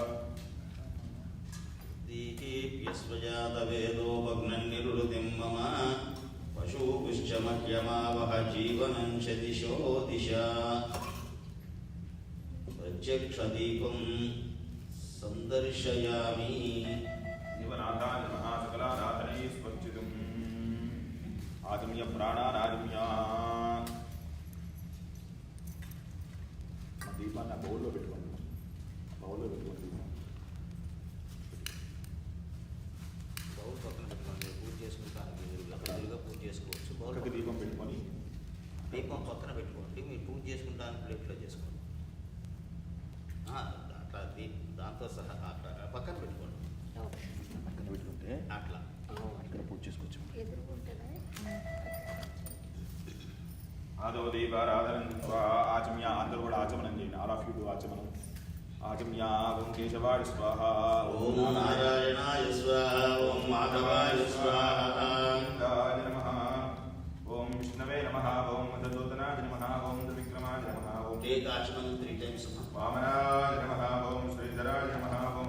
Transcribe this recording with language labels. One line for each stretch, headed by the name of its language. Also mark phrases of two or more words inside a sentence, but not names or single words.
Sanskrit: दीपीप्यस्वजातवेदो भग्नन्निरुतिं मम पशुपुश्च मह्यमावह जीवनं शदिशो दिशा। प्रत्यक्षदीपं सन्दर्शयामि। जीवनाथाय नमः। सकलानाथनैः स्वच्छितम् आचम्य प्राणानाचम्य।
Telugu: దీపాన్ని బౌల్లో పెట్టుకోండి। బౌల్లో పెట్టుకోండి। బౌల్ పక్కన పెట్టుకోండి। పూజ చేసుకుంటానికి ఎదురుగా పూజ చేసుకోవచ్చు। బౌల్కి దీపం పెట్టుకొని దీపం పక్కన పెట్టుకోండి। మీరు పూజ చేసుకుంటానికి ప్లేట్లో చేసుకోండి। అట్లా దాంతో సహా అట్లా పక్కన పెట్టుకోండి। పక్కన పెట్టుకుంటే అట్లా ఇక్కడ పూజ చేసుకోవచ్చు।
Sanskrit: आदौ दीपाराधनं कृत्वा आचम्य
Telugu: అందరూ కూడా ఆచమనం చేయండి।
English: all of you do
Telugu: ఆచమనం।
Sanskrit: आचम्य ओं केशवाय स्वाहा। ओं नारायणाय स्वाहा। ओं माधवाय स्वाहा। गोविन्दाय नमः। ओं विष्णवे नमः। ओं मददूतनाय नमः। ओं त्रिविक्रमाय नमः। ओं
English: take आचमन 3 times।
Sanskrit: वामनाय नमः। ओं श्रीधराय नमः। ओं